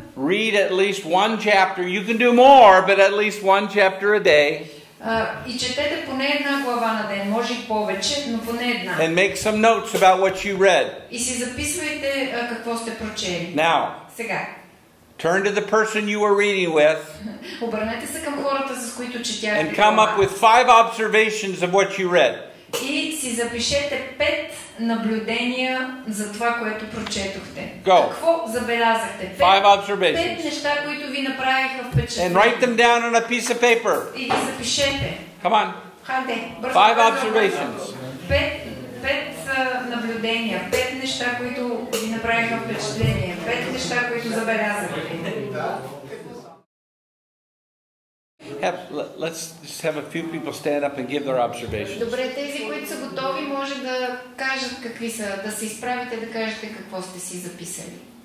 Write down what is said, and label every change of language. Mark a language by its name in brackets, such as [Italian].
[English] Read at least one chapter. You can do more, but at least one chapter a day. [Bulgarian] И четете поне една глава на ден, може и повече, но поне една. [English] And make some notes about what you read. [Bulgarian] И си записвайте какво сте прочели. [English] Now, [Bulgarian] сега. [English] Turn to the person you were reading with. [Bulgarian] Обърнете се към хората, с които четяхте. [English] And come up with 5 observations of what you read. [Bulgarian] И си запишете 5 наблюдения за това, което прочетохте. [English] Go. [Bulgarian] Какво забелязахте? [English] 5 observations. [Bulgarian] 5 неща, които ви направиха впечатление. [English] And write them down on a piece of paper. [Bulgarian] И ги запишете. [English] Come on. [Bulgarian] Хайде, бързо. [English] 5 observations. [Bulgarian] 5 наблюдения, 5 неща, които ви направиха впечатление, 5 неща, които забелязахте. [English] Let's just have a few people stand up and give their observations. [Bulgarian] Добре, тези, които са готови, може да кажат какви са, да се изправите да кажете какво сте си записали.